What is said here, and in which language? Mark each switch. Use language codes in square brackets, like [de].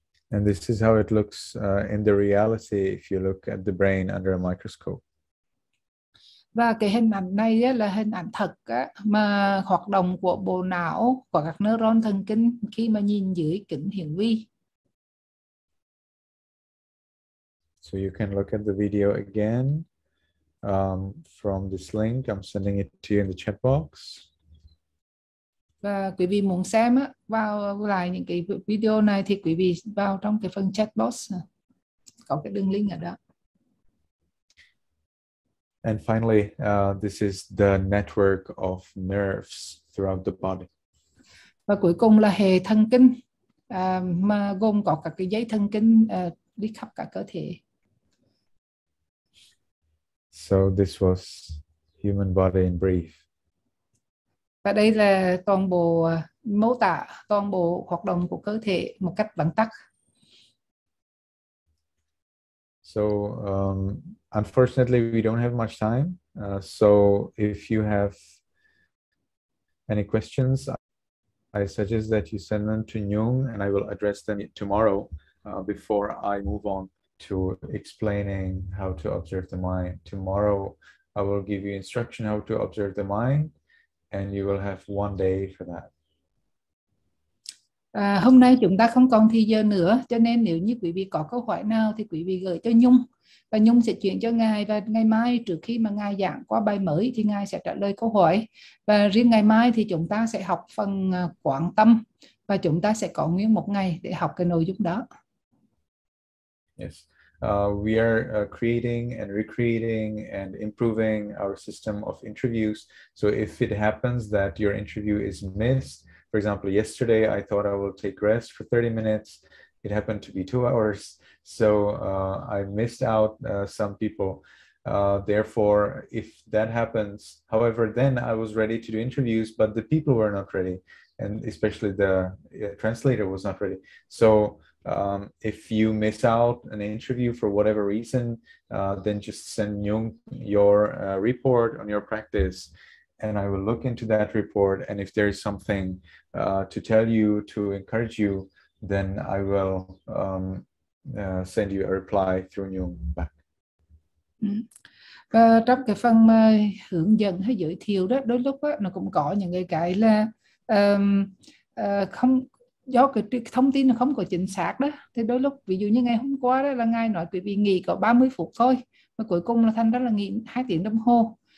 [en] And this is how it looks in the reality if you look at the brain under a microscope. [vi] Và cái hình ảnh này á, là hình ảnh thật á, mà hoạt động của bộ não, của các neuron thần kinh khi mà nhìn dưới kính hiển vi. [en] So you can look at the video again from this link. I'm sending it to you in the chat box. [vi] Và quý vị muốn xem á, vào lại những cái video này thì quý vị vào trong cái phần chat box, có cái đường link ở đó. [en] And finally, this is the network of nerves throughout the body. [vi] Và cuối cùng là hệ thần kinh, mà gồm có các cái dây thần kinh đi khắp cả cơ thể. [en] So this was human body in brief. [vi] Và đây là toàn bộ mô tả toàn bộ hoạt động của cơ thể một cách vắn tắt. [en] So unfortunately, we don't have much time. So if you have any questions, I suggest that you send them to Nhung, and I will address them tomorrow before I move on to explaining how to observe the mind. Tomorrow, I will give you instruction how to observe the mind, and you will have one day for that. [vi] Hôm nay chúng ta không còn thì giờ nữa, cho nên nếu như quý vị có câu hỏi nào thì quý vị gửi cho Nhung, và Nhung sẽ chuyển cho Ngài, và ngày mai trước khi mà Ngài giảng qua bài mới thì Ngài sẽ trả lời câu hỏi. Và riêng ngày mai thì chúng ta sẽ học phần quán tâm, và chúng ta sẽ có nguyên một ngày để học cái nội dung đó. [en] Yes. We are creating and recreating and improving our system of interviews. So if it happens that your interview is missed, for example, yesterday I thought I will take rest for 30 minutes. It happened to be 2 hours. So I missed out some people. Therefore, if that happens, however, then I was ready to do interviews, but the people were not ready. And especially the translator was not ready. So if you miss out an interview for whatever reason, then just send Nhung your report on your practice, and I will look into that report. And if there is something to tell you, to encourage you, then I will send you a reply through Nhung back. [vi] Và trong cái phần hướng dẫn hay giới thiệu đó, đôi lúc đó, nó cũng có những cái là không, do cái thông tin nó không có chính xác đó, thì đôi lúc ví dụ như ngày hôm qua đó là Ngài nói quý vị nghỉ có 30 phút thôi, mà cuối cùng là thành ra là nghỉ 2 tiếng đồng hồ.